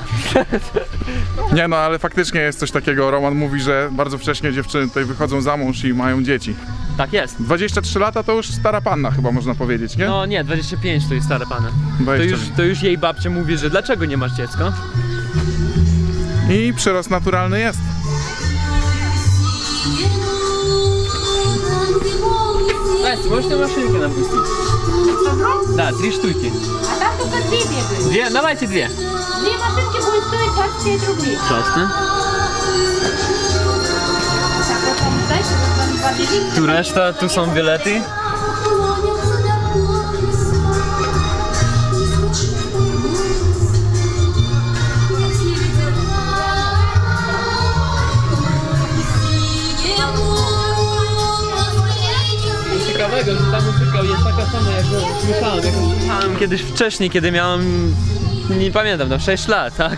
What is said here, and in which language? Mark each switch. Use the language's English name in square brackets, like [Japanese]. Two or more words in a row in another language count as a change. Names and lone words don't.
[Polish] Nie no, ale faktycznie jest coś takiego. Roman mówi, że bardzo wcześnie dziewczyny tutaj wychodzą za mąż i mają dzieci. Tak jest. 23 lata to już stara panna chyba można powiedzieć, nie? No nie, 25 to jest stare pana. To już jej babcia mówi, że dlaczego nie masz dziecka? I przyrost naturalny jest. [Russian] Настя, можешь мне машинки нам пустить? Да, 3 штуки. А там только 2 бегают. 2? Давайте 2. 2 машинки будет стоить 25 рублей. Пожалуйста. Так, вот там дальше, вот там 2 билета. [Polish] Tu reszta, tu są bilety. Ciekawego, że ta muzyka jest taka sama, jak słyszałem kiedyś wcześniej, kiedy miałem, nie pamiętam, no 6 lat, tak?